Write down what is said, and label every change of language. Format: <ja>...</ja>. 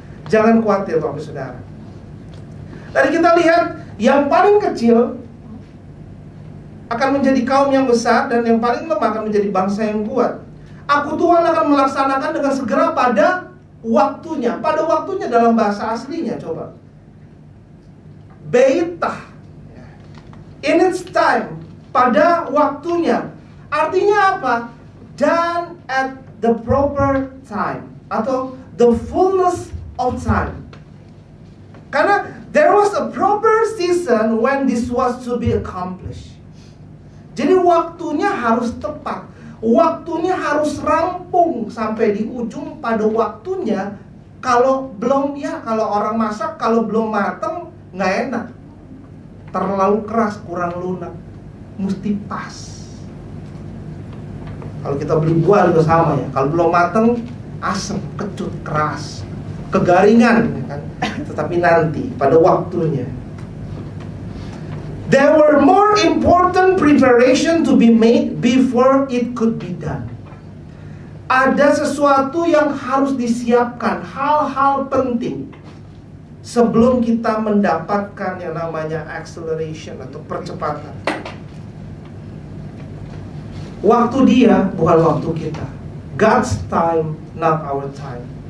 <id>Jangan khawatir Bapak Saudara. Tadi kita lihat yang paling kecil akan menjadi kaum yang besar, dan yang paling lemah akan menjadi bangsa yang kuat. Aku Tuhan akan melaksanakan dengan segera pada waktunya. Pada waktunya dalam bahasa aslinya, coba Beitah,</id> <en>in its time,</en> <id>pada waktunya. Artinya apa?</id> <en>Done at the proper time, atau the fullness of time. Karena there was a proper season when this was to be accomplished.</en> <id>Jadi waktunya harus tepat, waktunya harus rampung sampai di ujung pada waktunya. Kalau belum, ya kalau orang masak, kalau belum mateng nggak enak, terlalu keras, kurang lunak, mesti pas. Kalau kita beli buah juga sama ya, kalau belum mateng asam, kecut, keras, kegaringan, ya kan? Tetapi nanti pada waktunya.</id> <en>There were more important preparation to be made before it could be done.</en> <id>Ada sesuatu yang harus disiapkan, hal-hal penting sebelum kita mendapatkan yang namanya acceleration atau percepatan. Waktu dia bukan waktu kita.</id> <en>God's time, not our time.</en>